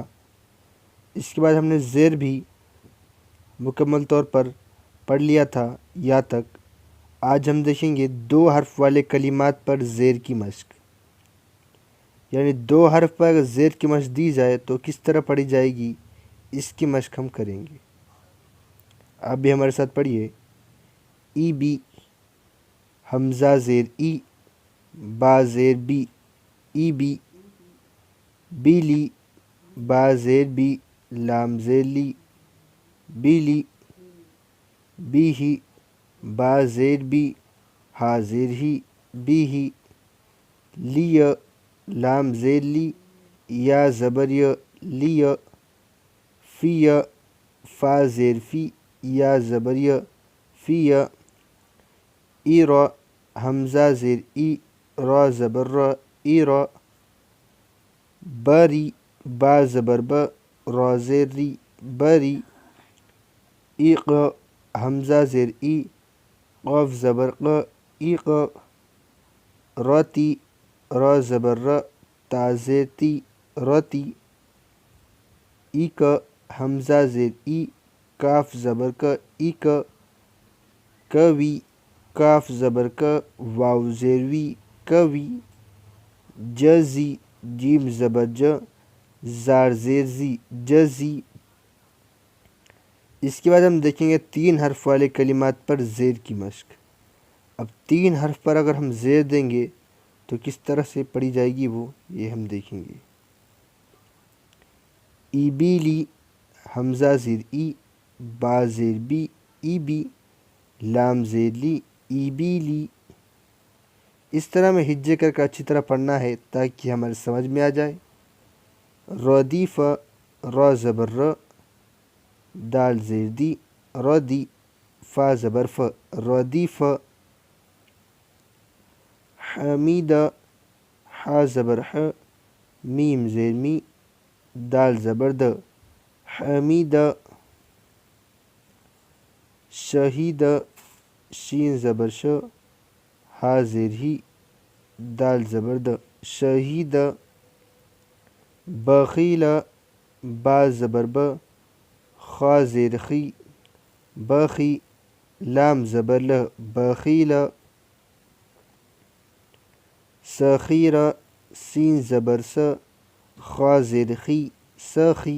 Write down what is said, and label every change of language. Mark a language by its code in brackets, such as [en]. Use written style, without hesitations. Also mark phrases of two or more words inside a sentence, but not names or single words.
[ur] اس کے بعد ہم نے زیر بھی مکمل طور پر پڑھ لیا تھا یا تک. آج ہم دیکھیں گے 2 حرف والے کلمات پر زیر کی مشق، یعنی 2 حرف پر اگر زیر کی مشق دی جائے تو کس طرح پڑھی جائے گی، اس کی مشق ہم کریں گے. آپ بھی ہمارے ساتھ پڑھیے. ای بی، حمزہ زیر ای، با زیر بی، ای بی. بیلی، با زیر بی، لام زیر لی، بیلی. بی ہی، با زیر بی، ہا زیر ہی، بی ہی. لی، لام زیر لی، یا زبر ی، لی. فی، فا زیر فی، یا زبر ی، فی. ای را، حمزہ زیر ای، را زبر را، ای را. بری، با زبر ب، را زیر ری، بری. ایق، حمزہ زیر ای، قاف زبر ق، ایق. راتی، را زبر ر، تا زیر تی، راتی. ایک، حمزہ زیر ای، کاف زبر ک، ایک. کوی، کاف زبر ک، واو زیر وی، کوی. جزی، جیم زبر ج، زار زیر زی، جزی. اس کے بعد ہم دیکھیں گے 3 حرف والے کلمات پر زیر کی مشق. اب 3 حرف پر اگر ہم زیر دیں گے تو کس طرح سے پڑھی جائے گی وہ یہ ہم دیکھیں گے. ای بیلی، حمزہ زیر ای، با زیر بی، ای بی. لام زیر لی، ای بیلی. اس طرح میں ہجے کر اچھی طرح پڑھنا ہے تاکہ ہمارے سمجھ میں آ جائے. ردیف، را زبر ر، دال زیر دی، ردی. فا زبر ف، ردیف. حمید، حا زبر ح، میم زیر می، دال زبر د، حمید. شہید، شین زبر ش، ہا زیر ہی، دال زبر د، شہید. بخیل، با زبر ب، خا زیر خی، بخی. لام زبر ل، بخیل. سخیر، سین زبر س، خا زیر خی، سخی.